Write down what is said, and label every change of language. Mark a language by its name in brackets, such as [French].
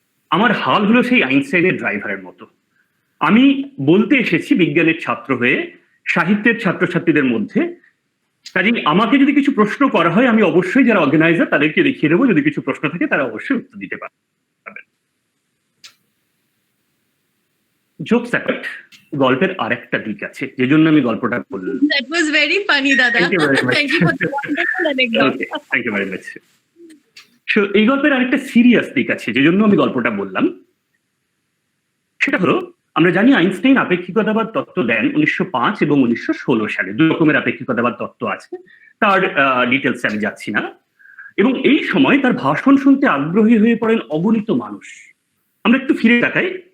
[Bangla] আমার হাল হলো সেই আইনস্টাইনের ড্রাইভারের মতো। আমি বলতে এসেছি বিজ্ঞানের ছাত্র হয়ে, সাহিত্যের ছাত্রছাত্রীদের মধ্যে। কাজেই আমাকে যদি কিছু প্রশ্ন করা হয়, আমি অবশ্যই যারা অর্গানাইজার তাদেরকে দেখিয়ে দেবো, যদি কিছু প্রশ্ন থাকে তারা অবশ্যই উত্তর দিতে পারবেন। [English] jokes apart, [Bangla] গল্পের আরেকটা দিক আছে, যে জন্য আমি গল্পটা বললাম। [English] That was very funny, Dada. Thank you very much. Thank you for the wonderful anecdote. Okay, thank you very much. [Bangla] So, এই গল্পের আরেকটা সিরিয়াস দিক আছে, যে জন্য আমি গল্পটা বললাম। সেটা হলো, আমরা জানি আইনস্টাইন আপেক্ষিকতাবাদ তত্ত্ব দেন 1905 এবং 1916 সালে। দুই রকমের আপেক্ষিকতাবাদ তত্ত্ব আছে, তার ডিটেলসে আমি যাচ্ছি না। এবং এই সময় তার ভাষণ শুনতে আগ্রহী হয়ে পড়েন অগণিত মানুষ। আমরা একটু ফিরে তাকাই।